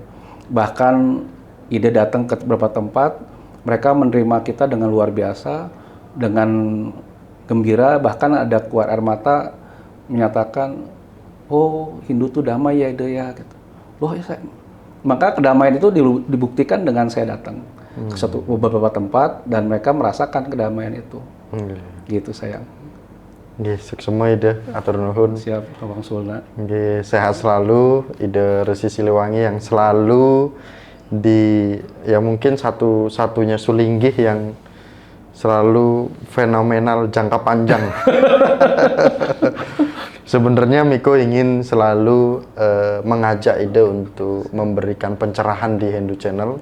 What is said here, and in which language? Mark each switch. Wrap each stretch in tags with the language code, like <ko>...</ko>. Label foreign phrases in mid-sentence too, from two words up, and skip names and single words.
<id>Bahkan ide datang ke beberapa tempat, mereka menerima kita dengan luar biasa, dengan gembira, bahkan ada keluar air mata menyatakan, oh Hindu tuh damai ya ide ya. Gitu. Loh ya saya. Maka kedamaian itu dibuktikan dengan saya datang ke beberapa tempat dan mereka merasakan kedamaian itu. Gitu sayang. Nggih, semua ide</id> <su>atur nuhun.</su> <id>Siap, Abang Sulna. Nggih, sehat selalu ide Resi Siliwangi yang selalu ya mungkin satu-satunya Sulinggih yang selalu fenomenal jangka panjang. Sebenarnya Miko ingin selalu mengajak ide untuk memberikan pencerahan di Hindu Channel.</id>